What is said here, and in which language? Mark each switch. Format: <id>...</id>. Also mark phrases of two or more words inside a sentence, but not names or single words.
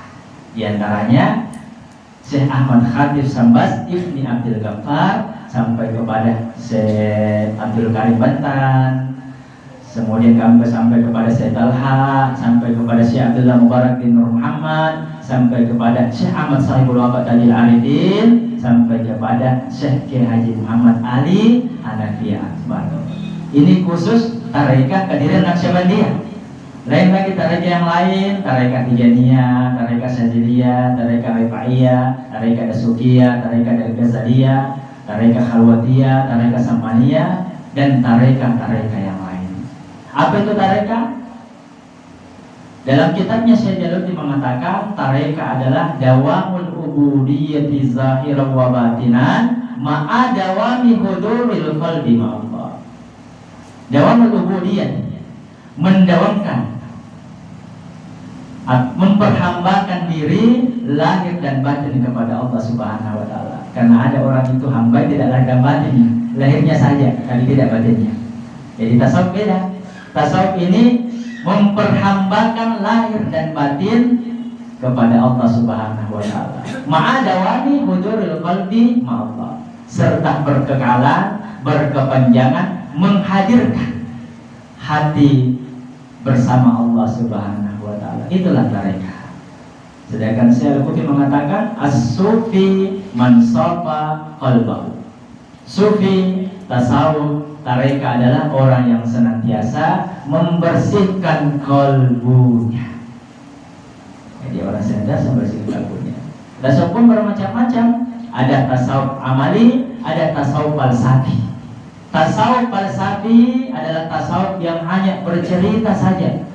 <id>Di antaranya Syekh Ahmad Khatib Sambas Ibni Abdul Ghaffar, sampai kepada Syekh Abdul Karim Bantan, kemudian sampai kepada Syekh Talha, sampai kepada Syekh Abdullah Mubarak bin Nur Muhammad, sampai kepada Syekh Ahmad Sahibul Waqat Tajil Arifin, sampai kepada Syekh Kiai Haji Muhammad Ali Hanafi Akbar. Ini khusus tarekah Qadirin Naqsyabandiyah. Lain lagi tarekah yang lain, tarekah Tijaniyah, tarekah Syadziliyah, tarekah Rifaiyah, tarekah Dasukiyah, tarekah Ghazaliyah, tarekah Khalwatiyah, tarekah Samaniyah, dan tarekah yang lain. Apa itu tarekah? Dalam kitabnya Syekh Jalaluddin mengatakan tarekah adalah</id> <ar>دوام العبودية ظاهرا وباطنا مع دوام حضور القلب مع الله. دوام العبودية,</ar> <id>mendawamkan, memperhambakan diri lahir dan batin kepada</id> <ar>الله سبحانه وتعالى.</ar> <id>Karena ada orang itu hamba tidak lahir dan batinnya, lahirnya saja tapi tidak batinnya. Jadi tasawuf beda. Tasawuf ini memperhambakan lahir dan batin kepada</id> <ar>الله سبحانه وتعالى. مع دوام حضور القلب مع الله,</ar> <id>serta berkekalan, berkepanjangan, menghadirkan hati bersama</id> <ar>الله سبحانه وتعالى.</ar> <id>Itulah tarekah. Sedangkan Syekh Al-Qutbi mengatakan</id> <ar>الصوفي من صفا قلبه.</ar> <id>Sufi, tasawuf, tarekah adalah orang yang senantiasa membersihkan kalbunya. Jadi orang senantiasa membersihkan kalbunya. Tasawuf pun bermacam-macam. Ada tasawuf amali, ada tasawuf falsafi. Tasawuf falsafi adalah tasawuf yang hanya bercerita saja.</id>